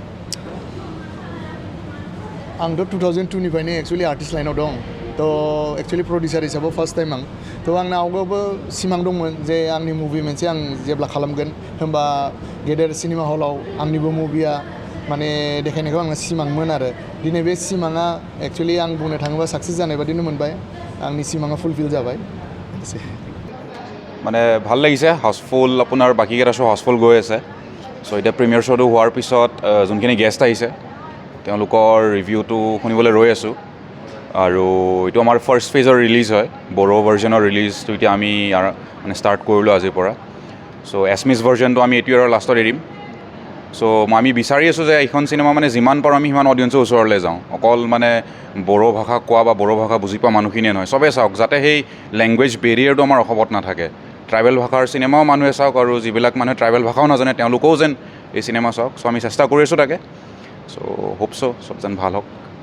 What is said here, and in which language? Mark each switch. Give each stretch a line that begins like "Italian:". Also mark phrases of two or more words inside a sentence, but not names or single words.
Bodo: आंथ' 2002निफ्रायनो एक्चुवेलि आर्टिस्ट लाइनाव दं थ' एक्चुवेलि प्रडिउसार हिसाबै
English: first time
Bodo: आं थ' आंना आवगायावबो सिमां दंमोन जे आंनि मुभि मोनसे आं जेब्ला खालामगोन होमबा गेदेर सिनेमा हलाव आंनिबो मुभिया माने देखायनायखौ आंना सिमांमोन आरो दिनै बे सिमाङा एक्चुवेलि आं बुंनो थाङोबा साक्सेस जानाय बादिनो मोनबाय आंनि सिमाङा ফুলফিল जाबाय
Assamese: মানে ভাল লাগিছে হাউচফুল আপোনাৰ বাকীকেইটা শ্ব' হাউচফুল গৈ আছে চ' এতিয়া
English: premiere showটো
Assamese: হোৱাৰ পিছত যোনখিনি গেষ্ট আহিছে তেওঁলোকৰ ৰিভিউটো শুনিবলৈ ৰৈ আছোঁ আৰু এইটো আমাৰ ফাৰ্ষ্ট ফেজৰ ৰিলিজ হয় বড়ো ভাৰ্জনৰ ৰিলিজটো এতিয়া আমি মানে ষ্টাৰ্ট কৰিলোঁ আজিৰ পৰা চ' এছমিছ ভাৰ্জনটো আমি এইটো ইয়াৰৰ লাষ্টত এৰিম চ' আমি বিচাৰি আছোঁ যে এইখন চিনেমা মানে যিমান পাৰোঁ আমি সিমান অডিয়েঞ্চৰ ওচৰলৈ যাওঁ অকল মানে বড়ো ভাষা কোৱা বা বড়ো ভাষা বুজি পোৱা মানুহখিনিয়ে নহয় চবেই চাওক যাতে সেই
English: language barrierটো
Assamese: আমাৰ অসমত নাথাকে ট্ৰাইবেল ভাষাৰ চিনেমাও মানুহে চাওক আৰু যিবিলাক মানুহে ট্ৰাইবেল ভাষাও নাজানে তেওঁলোকেও যেন এই চিনেমা চাওক চ' আমি চেষ্টা কৰি আছোঁ তাকে
English: so hope so'
Assamese: চব যেন ভাল হওক